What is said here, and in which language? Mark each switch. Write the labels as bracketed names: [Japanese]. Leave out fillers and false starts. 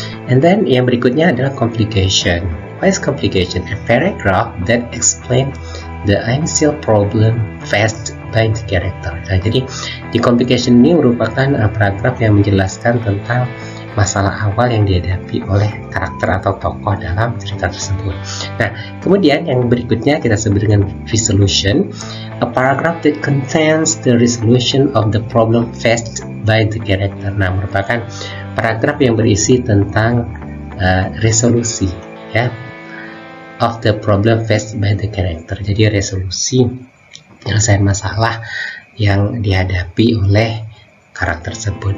[English] And then [Indonesian] yang berikutnya adalah complication. [English] What is complication? A paragraph that explain the initial problem faced by the character. [Indonesian] Nah, jadi di complication ini merupakan paragraf yang menjelaskan tentang masalah awal yang dihadapi oleh karakter atau tokoh dalam cerita tersebut. Nah, kemudian yang berikutnya kita sebut dengan resolution. [English] A paragraph that contains the resolution of the problem faced by the character. [Indonesian] Nah, merupakan paragraf yang berisi tentang resolusi ya [English] of the problem faced by the character. [Indonesian] Jadi resolusi penyelesaian masalah yang dihadapi oleh karakter tersebut.